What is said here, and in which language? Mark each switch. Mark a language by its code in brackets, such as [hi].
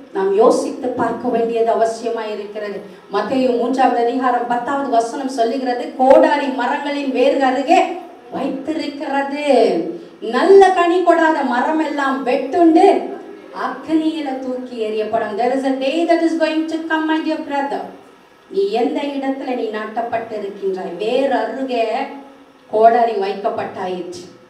[ta] நாம் யோசித்து பார்க்க வேண்டியது அவசியமாய் இருக்கிறது. மத்தேயு 3வது அதிகாரம் 10வது வசனம் சொல்லுகிறது, கோடாரி மரங்களின் வேர் அருகே வைத்திருக்கிறது. நல்ல கனி கொடாத மரம் எல்லாம் வெட்டுண்டு அக்னியில தூக்கி எறியப்படும். [en] There is a day that is going to come, my dear brother. [ta] நீ எந்த இடத்துல நீ நாட்டப்பட்டு இருக்கின்றாய்? வேர் அருகே கோடாரி வைக்கப்பட்டாயிற்று.